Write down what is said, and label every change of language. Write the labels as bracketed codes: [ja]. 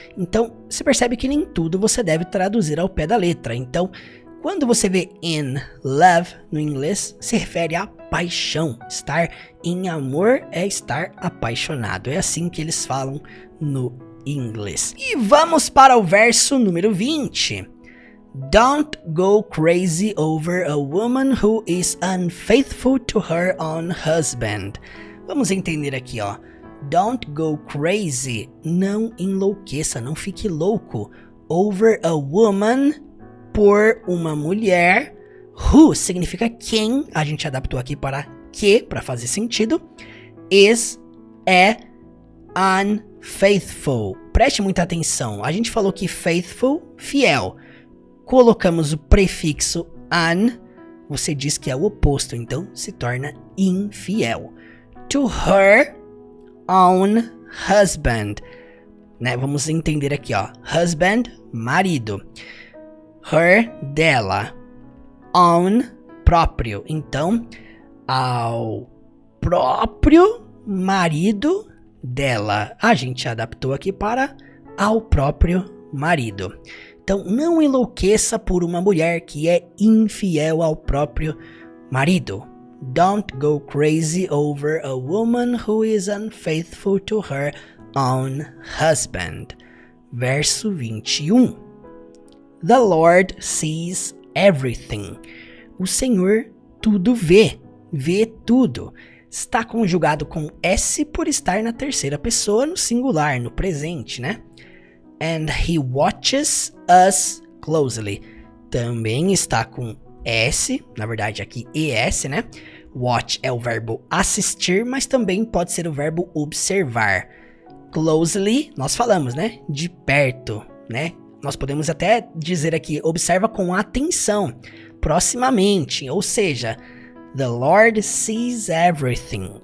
[pt] Então, você percebe que nem tudo você deve traduzir ao pé da letra. Então, quando você vê [en] in love [pt] no inglês, se refere a paixão. Estar em amor é estar apaixonado. É assim que eles falam no inglês. E vamos para o verso número 20. [en] Don't go crazy over a woman who is unfaithful to her own husband. [pt] Vamos entender aqui, ó. [en] Don't go crazy. [pt] Não enlouqueça, não fique louco. [en] Over a woman, [pt] por uma mulher. Who significa quem. A gente adaptou aqui para que, para fazer sentido. Is, é, unfaithful. Preste muita atenção. A gente falou que faithful, fiel. Colocamos o prefixo un, você diz que é o oposto, então se torna infiel. [en] To her own husband, né? [pt] Vamos entender aqui, ó. Husband, marido. Her, dela. Own, próprio. Então, ao próprio marido dela. A gente adaptou aqui para ao próprio marido. Então, não enlouqueça por uma mulher que é infiel ao próprio marido. [en] Don't go crazy over a woman who is unfaithful to her own husband. [pt] Verso 21. [en] The Lord sees everything. [pt] O Senhor tudo vê, vê tudo. Está conjugado com S por estar na terceira pessoa, no singular, no presente, né? [en] And he watches us closely. [pt] Também está com S, na verdade aqui ES, né? Watch é o verbo assistir, mas também pode ser o verbo observar. Closely, nós falamos, né? De perto, né? Nós podemos até dizer aqui, observa com atenção, proximamente, ou seja, [en] the Lord sees everything.